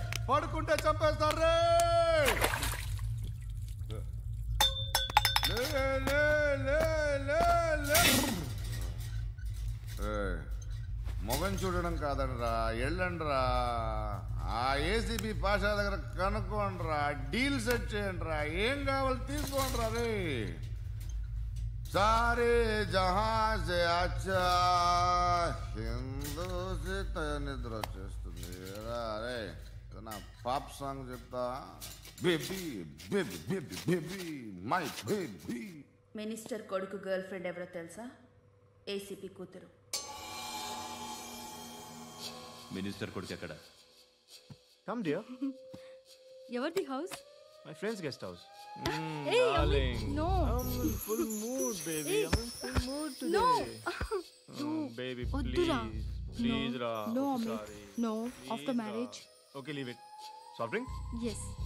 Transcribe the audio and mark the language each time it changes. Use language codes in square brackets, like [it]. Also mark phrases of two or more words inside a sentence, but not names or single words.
[te] పడుకుంటే చంపేస్తారు రే. లే, లే, లే, లే, లే. ఏయ్, మొగం చూడడం కాదండ్రా, వెళ్ళండ్రా. ఆ ఏసీబీ పాషా దగ్గర కనుక్కోండిరా, [en] deal set [te] చేయండిరా, ఏం కావాలి తీసుకోండిరా రే. [hi] सारे जहां से अच्छा हिंदू से [te] నిద్ర వచ్చేస్తుంది. అరే నా పాప్ సాంగ్ చెప్తా. [en] Baby baby baby baby my baby. [te] మినిస్టర్ కొడుకు [en] girl friend [te] ఎవరో తెలుసా? ఏసీపీ కూతురు. మినిస్టర్ కొడుకు ఎక్కడ? [en] Come dear. [te] ఎవరిది హౌస్? [en] My friend's guest house. Hey, Darling. no. I'm in full mood, baby. Hey. I'm in full mood today. No. Baby, [te] Oddura. [en] please. Please, No. [te] Ra. [en] No, I'm Amit. sorry. No. Please, After [te] Ra. [en] marriage. Okay, leave it. Soft drink? Yes.